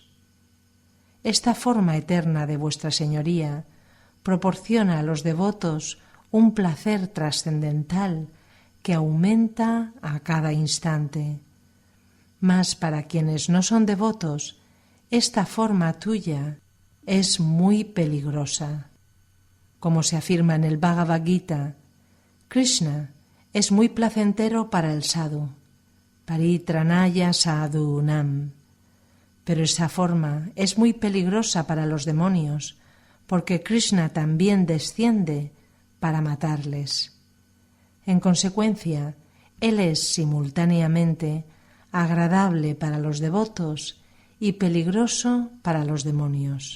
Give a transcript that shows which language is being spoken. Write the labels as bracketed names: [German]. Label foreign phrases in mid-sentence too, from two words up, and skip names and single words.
[Spanish] Esta forma eterna de vuestra Señoría proporciona a los devotos un placer trascendental que aumenta a cada instante. Mas para quienes no son devotos, esta forma tuya es muy peligrosa. Como se afirma en el Bhagavad Gita, Krishna es muy placentero para el sadhu, [Sanskrit] परित्राणाय साधूनाम्, [Spanish] pero esa forma es muy peligrosa para los demonios, porque Krishna también desciende para matarles. En consecuencia, él es simultáneamente agradable para los devotos y peligroso para los demonios.